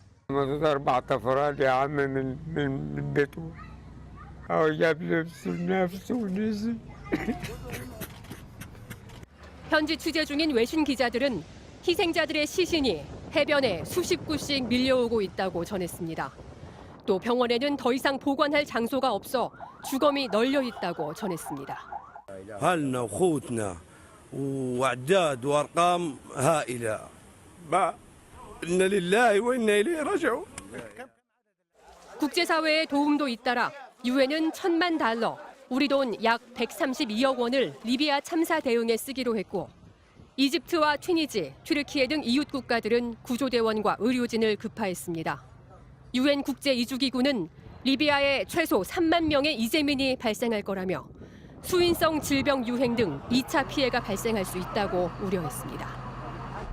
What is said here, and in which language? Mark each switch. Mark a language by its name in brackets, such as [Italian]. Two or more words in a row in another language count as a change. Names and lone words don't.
[Korean] 현지 취재 중인 외신 기자들은 희생자들의 시신이 해변에 수십 구씩 밀려오고 있다고 전했습니다. 또 병원에는 더 이상 보관할 장소가 없어 주검이 널려 있다고 전했습니다. [Arabic] وأعداد وأرقام هائلة. إنا لله وإنا إليه راجعون. [Korean] 국제사회의 도움도 잇따라 유엔은 $1,000만, 우리 돈 약 132억 원을 리비아 참사 대응에 쓰기로 했고 이집트와 튀니지, 튀르키예 등 이웃 국가들은 구조대원과 의료진을 급파했습니다. 유엔 국제이주기구는 리비아에 최소 3만 명의 이재민이 발생할 거라며 수인성 질병 유행 등 2차 피해가 발생할 수 있다고 우려했습니다.